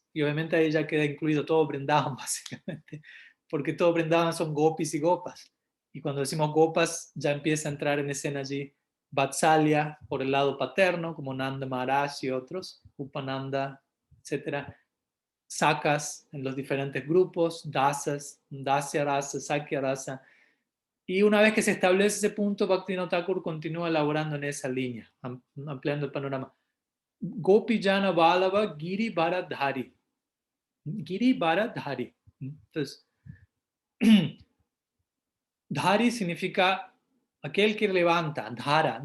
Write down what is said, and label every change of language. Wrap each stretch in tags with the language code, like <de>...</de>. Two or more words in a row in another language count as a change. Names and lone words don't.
<es>Y obviamente ahí ya queda incluido todo Vrindavan, básicamente, porque todo Vrindavan son gopis y gopas. Y cuando decimos gopas, ya empieza a entrar en escena allí Vatsalya por el lado paterno, como Nanda Maharaj y otros, Upananda, etcétera, sakas en los diferentes grupos,</es> <sa>दासाः, दास्य रस, सख्य रस.</sa> <es>Y una vez que se establece ese punto, Bhaktivinoda Thakur continúa elaborando en esa línea, ampliando el panorama.</es> <sa>गोपीजन वल्लभ गिरि भरधारी. गिरि भरधारी.</sa> <es>Entonces, Dhari significa aquel que levanta, Dhara.</es>